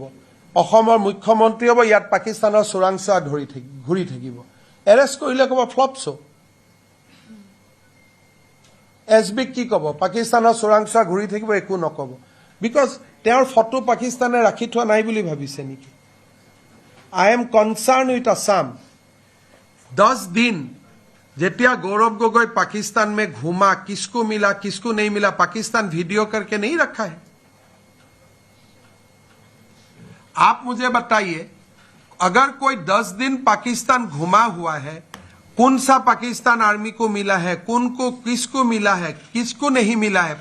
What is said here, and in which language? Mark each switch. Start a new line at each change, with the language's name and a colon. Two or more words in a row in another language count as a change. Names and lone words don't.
Assamese: অসমৰ মুখ্যমন্ত্ৰী হ'ব, ইয়াত পাকিস্তানৰ চোৰাংচোৱা ঘূৰি থাকিব, এৰেষ্ট কৰিলে ক'ব ফ্লপছু। এছবিক কি ক'ব? পাকিস্তানৰ চোৰাংচোৱা ঘূৰি থাকিব, একো নক'ব। বিকজ তেওঁৰ ফটো পাকিস্তানে ৰাখি থোৱা নাই বুলি ভাবিছে নেকি?
English: I am concern with আছাম।
Hindi: 10 दिन जेतिया गौरव गोगोई पाकिस्तान में घूमा, किसको मिला किसको नहीं मिला, पाकिस्तान वीडियो करके नहीं रखा है। आप मुझे बताइए, अगर कोई 10 दिन पाकिस्तान घुमा हुआ है, कौन सा पाकिस्तान आर्मी को मिला है, कौन को किसको मिला है, किसको नहीं मिला है?